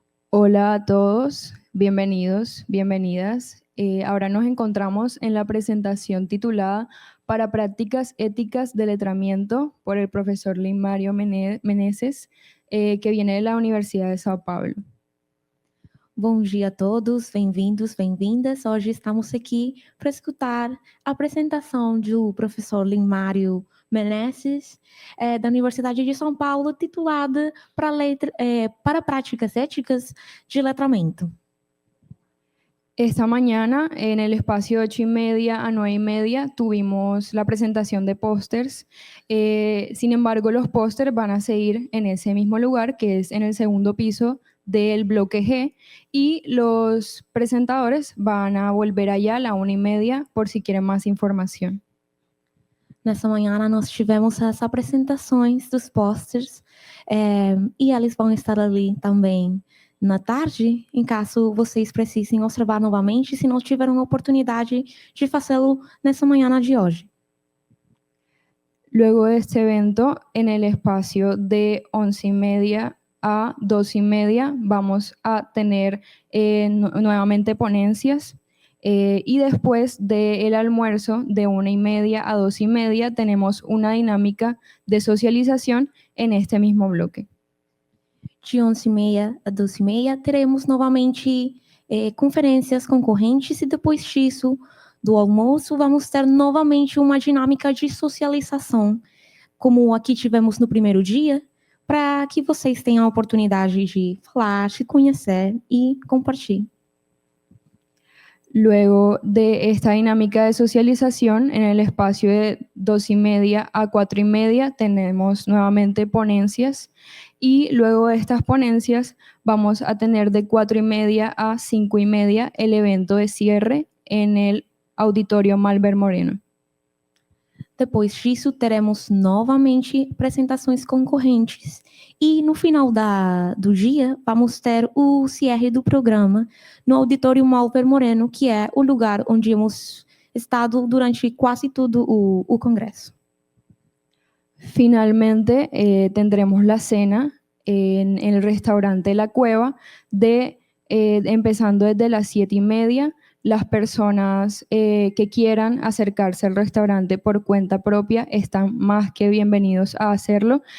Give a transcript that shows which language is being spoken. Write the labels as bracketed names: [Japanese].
[Spanish] Hola a todos, bienvenidos, bienvenidas. Ahora nos encontramos en la presentación titulada Para prácticas éticas de letramiento por el profesor Limario Meneses, que viene de la Universidad de São Paulo. [Portuguese] Bom dia a todos, bem-vindos, bem-vindas. Hoje estamos aqui para escutar a apresentação do professor Limário Meneses, da Universidade de São Paulo, titulada para práticas éticas de letramento. [Spanish] Esta mañana, en el espacio 8:30 a 9:30, tuvimos la presentación de pósters. Sin embargo, los pósters van a seguir en ese mismo lugar, que es en el segundo piso del bloque G, y los presentadores van a volver allá a la 1:30 por si quieren más información. [Portuguese] Nessa manhã nós tivemos as apresentações dos posters e eles vão estar ali também na tarde, em caso vocês precisem observar novamente, se não tiveram a oportunidade de fazê-lo nessa manhã de hoje. [Spanish] Luego de este evento, en el espacio de 11:30 a 12:30, vamos a tener nuevamente ponencias. Y después del almuerzo de 1:30 a 2:30 tenemos una dinámica de socialización en este mismo bloque. [Portuguese] De 11:30 a 12:30 teremos novamente conferências concorrentes e depois disso, do almoço, vamos ter novamente uma dinâmica de socialização, como aqui tivemos no primeiro dia, para que vocês tenham a oportunidade de falar, se conhecer e compartilhar. [Spanish] Luego de esta dinámica de socialización, en el espacio de 2:30 a 4:30 tenemos nuevamente ponencias, y luego de estas ponencias vamos a tener de 4:30 a 5:30 el evento de cierre en el Auditorio Malber Moreno. [Portuguese] Depois disso, teremos novamente apresentações concorrentes e no final do dia vamos ter o cierre do programa no Auditório Malber Moreno, que é o lugar onde [Spanish] hemos estado [Portuguese] durante quase todo o congresso. [Spanish] Finalmente, tendremos la cena en el restaurante La Cueva, empezando desde las 7:30. Las personas que quieran acercarse al restaurante por cuenta propia están más que bienvenidos a hacerlo.